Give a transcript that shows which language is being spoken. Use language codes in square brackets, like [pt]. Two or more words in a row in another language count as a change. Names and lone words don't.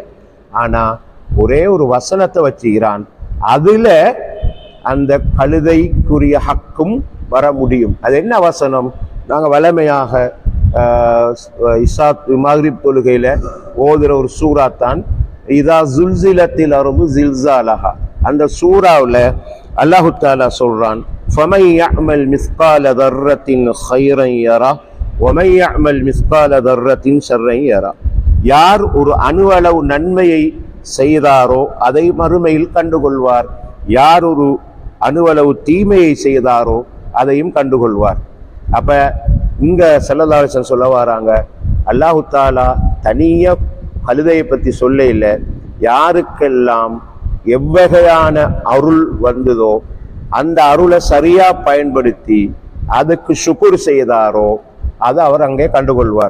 [ta] ஆனா ஒரே ஒரு வசனத்தை வச்சுக்கிறான், அதுல அந்த கழுதைக்குரிய ஹக்கும் வர முடியும். அது என்ன வசனம்? நாங்கள் வளமையாக மக்ரிப் தொழுகையில ஓதுற ஒரு சூறா தான் [ar] إذا زلزلت الأرض زلزالها. [ta] அந்த சூராவில் [ar] الله تعالى [ta] சொல்றான், [ar] فَمَنْ يَعْمَلْ مِثْقَالَ ذَرَّةٍ خَيْرًا يَرَهُ وَمَنْ يَعْمَلْ مِثْقَالَ ذَرَّةٍ شَرًّا يَرَهُ. [ta] யார் ஒரு அணுவளவு நன்மையை செய்தாரோ அதை மறுமையில் கண்டுகொள்வார், யார் ஒரு அணுவளவு தீமையை செய்தாரோ அதையும் கண்டுகொள்வார். அப்ப இங்க [ar] صلى الله عليه وسلم [ta] சொல்ல வராங்க, [ar] الله تعالى [ta] தனிய கழுதையை பற்றி சொல்ல இல்லை, யாருக்கெல்லாம் எவ்வகையான அருள் வந்ததோ அந்த அருளை சரியா பயன்படுத்தி அதுக்கு சுக்குர் செய்தாரோ அதை அவர் அங்கே கண்டுகொள்வார்.